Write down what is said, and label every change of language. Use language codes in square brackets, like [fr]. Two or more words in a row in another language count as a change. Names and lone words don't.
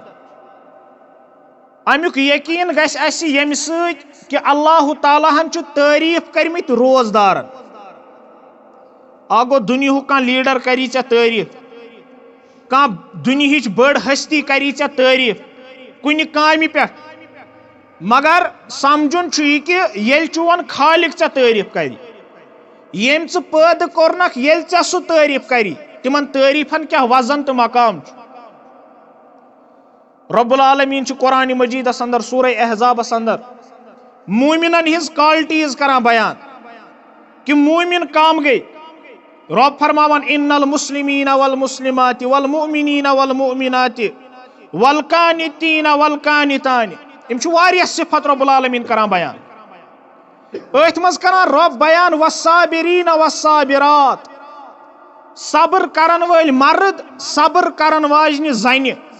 [ks] امیُک یقیٖن گژھِ اسہِ ییٚمہِ سۭتۍ کہِ اللہ تعالیٰ ہن چھُ تعریٖف کٔرمٕتۍ روزدارن اکھ گوٚو دُنیہُک کانٛہہ لیٖڈر کری ژےٚ تعریٖف کانٛہہ دُنہِچ بٔڑ ہستی کری ژےٚ تعریٖف کُنہِ کامہِ پٮ۪ٹھ مگر سمجھُن چھُ یہِ کہِ ییٚلہِ چون خالق ژےٚ تعریٖف کری ییٚمۍ ژٕ پٲدٕ کوٚرنکھ ییٚلہِ ژےٚ سُہ تعریٖف کری تِمن تعریٖفن کیٛاہ وزن تہٕ مقام چھُ رب العالمیٖن چھُ قرآنِ مجیٖدس انٛدر سورہ احزابس انٛدر موٗمِنن ہِنٛز کالٹیٖز کران بیان کہِ موٗمِن کم گٔے رب فرماوان [ar] ان المسلمین والمسلمات والمؤمنین والمؤمنات والقانتین والقانتان [ks] یِم چھِ واریاہ صفت رب العالمیٖن کران بیان أتھۍ منٛز کران رب بیان [ar] والصابریٖن والصابرات [ks] صبر کرن وٲلۍ مرد صبر کرن واجنہِ زنہِ